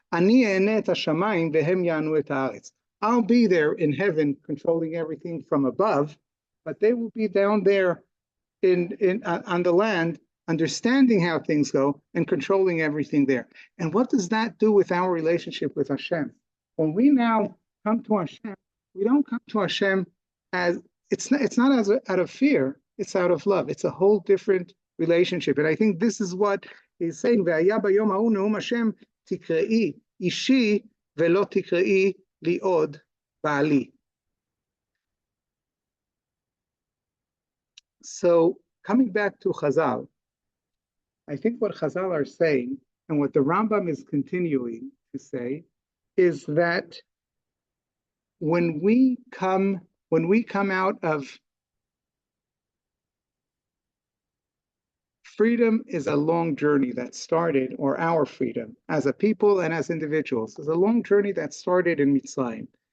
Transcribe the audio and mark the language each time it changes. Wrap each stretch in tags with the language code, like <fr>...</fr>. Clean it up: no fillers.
<en>I'll be there in heaven controlling everything from above, but they will be down there on the land, understanding how things go and controlling everything there. And what does that do with our relationship with Hashem? When we now come to Hashem, we don't come to Hashem as it's not as out of fear, it's out of love. It's a whole different relationship. And I think this is what he's saying,</en> <he>והיה ביום ההוא נאום השם, תקראי אישי ולא תקראי לי עוד בעלי.</he> <en>So coming back to Chazal, I think what Chazal are saying, and what the Rambam is continuing to say, is that when we come out of freedom, is a long journey that started, or our freedom as a people and as individuals, is a long journey that started in Mitzrayim.</en>